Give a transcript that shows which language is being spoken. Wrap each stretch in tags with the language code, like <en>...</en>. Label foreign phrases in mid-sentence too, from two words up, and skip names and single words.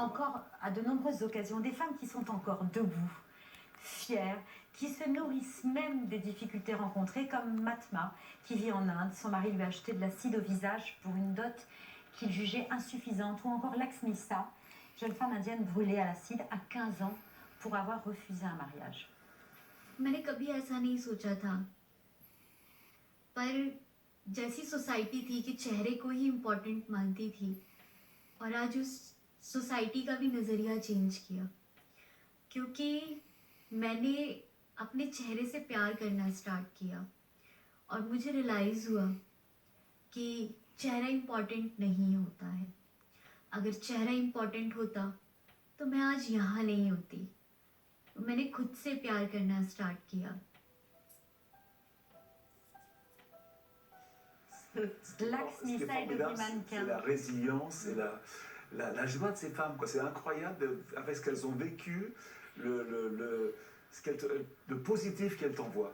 <fr>Encore, à de nombreuses occasions, des femmes qui sont encore debout, fières, qui se nourrissent même des difficultés rencontrées, comme Matma, qui vit en Inde. Son mari lui a acheté de l'acide au visage pour une dot qu'il jugeait insuffisante. Ou encore Laxmisa, jeune femme indienne brûlée à l'acide à 15 ans pour avoir refusé un mariage.</fr> <hi>मैंने कभी ऐसा नहीं सोचा था, पर जैसी सोसाइटी थी कि चेहरे को ही इम्पोर्टेंट मानती थी, और आज उस सोसाइटी का भी नज़रिया चेंज किया, क्योंकि मैंने अपने चेहरे से प्यार करना स्टार्ट किया और मुझे रियलाइज़ हुआ कि चेहरा इम्पोर्टेंट नहीं होता है. अगर चेहरा इम्पोर्टेंट होता तो मैं आज यहाँ नहीं होती. मैंने खुद से प्यार करना स्टार्ट किया.</hi> <fr>C'est la résilience et la joie de ces femmes. C'est incroyable avec ce qu'elles ont vécu, le positif qu'elles t'envoient.</fr>